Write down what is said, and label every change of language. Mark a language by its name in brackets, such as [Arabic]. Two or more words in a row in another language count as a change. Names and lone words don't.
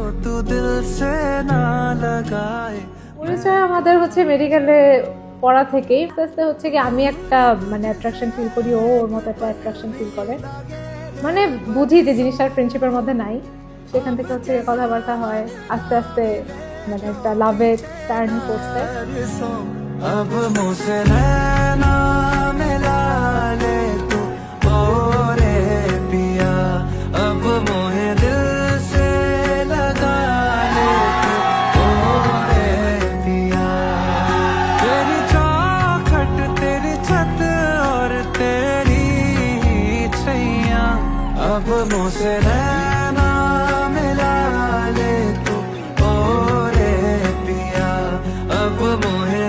[Bangla] পরিচয় আমাদের হচ্ছে মেডিকেলে পড়া থেকেই, আস্তে আস্তে হচ্ছে কি আমি একটা মানে [English] attraction feel [Bangla] করি, ও ওর মতো একটা [English] attraction feel [Bangla] করে, মানে বুঝি যে জিনিসটার ফ্রেন্ডশিপের মধ্যে নাই। সেখান থেকে হচ্ছে কথাবার্তা হয়, আস্তে আস্তে মানে একটা লাভে টার্ন করছে। [Hindi] अब मुझसे रहना मिला ले तू ओ रे पिया, अब मोहे दिल से लगा ले तू ओ रे पिया। तेरी चौखट तेरी छत और तेरी छैया, अब मुझसे रहना मिला ले तू ओ रे पिया, अब